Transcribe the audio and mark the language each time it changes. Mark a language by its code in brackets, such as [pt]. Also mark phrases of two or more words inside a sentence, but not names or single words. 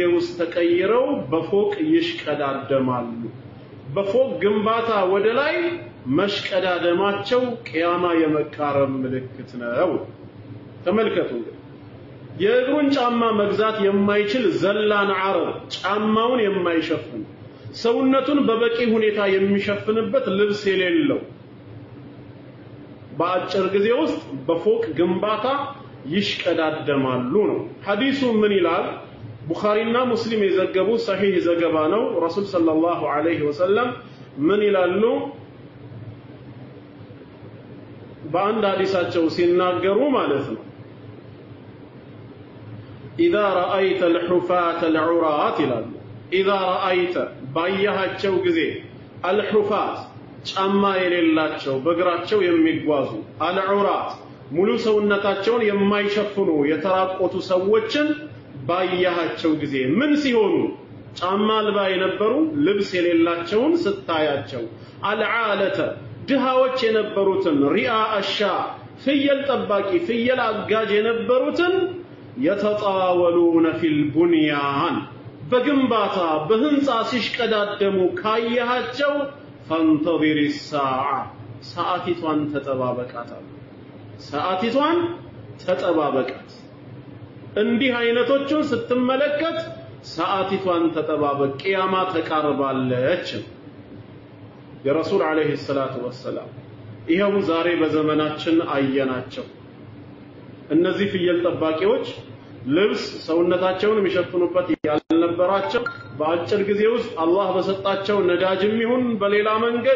[am] ውስጥ ተቀይረው በፎቅ ይሽቀዳደማሉ። በፎቅ ግንባታ ወደ ላይ መሽቀዳደማቸው ቂያማ የመቃረብ ምልክት ነው። ተመልከቱ። የእግሩን ጫማ መግዛት የማይችል ዘላን ዓረብ ጫማውን የማይሸፍን ሰውነቱን በበቂ ሁኔታ የሚሸፍንበት ልብስ የሌለው በአጭር ጊዜ ውስጥ በፎቅ ግንባታ ይሽቀዳደማሉ ነው። ሐዲሱ ምን ይላል? ቡኻሪና ሙስሊም የዘገቡ ሰሂህ ዘገባ ነው። ረሱል [ar] صلى الله عليه وسلم [am] ምን ይላሉ? በአንድ ሐዲሳቸው ሲናገሩ ማለት ነው [ar] إذا رأيت الحفاة العراة [am] ይላሉ። [ar] إذا رأيت [am] ባያቸው ጊዜ الحفاة ጫማ የሌላቸው በእግራቸው የሚጓዙ العراة ሙሉ ሰውነታቸውን የማይሸፍኑ የተራቆቱ ሰዎችን ባያቸው ጊዜ ምን ሲሆኑ? ጫማ አልባ የነበሩ ልብስ የሌላቸውን ስታያቸው العالة ድሃዎች የነበሩትን [ar] رعاء الشاء [am] ፍየል ጠባቂ ፍየል አጋጅ የነበሩትን [ar] يتطاولون في البنيان [am] በግንባታ በህንጻ ሲሽቀዳደሙ ካያቸው [ar] فانتظر الساعة [am] ሰዓቲቷን ተጠባበቃት። ሰዓቲቷን ተጠባበቃት። እንዲህ አይነቶችን ስትመለከት ሰዓቲቷን ተጠባበቅ፣ ቂያማ ተቃርባለች። የረሱል [ar] عليه الصلاة والسلام [am] ይሄው ዛሬ በዘመናችን አየናቸው። እነዚህ ፍየል ጠባቂዎች ልብስ ሰውነታቸውን የሚሸፍኑበት ያልነበራቸው በአጭር ጊዜ ውስጥ አላህ በሰጣቸው ነዳጅም ይሁን በሌላ መንገድ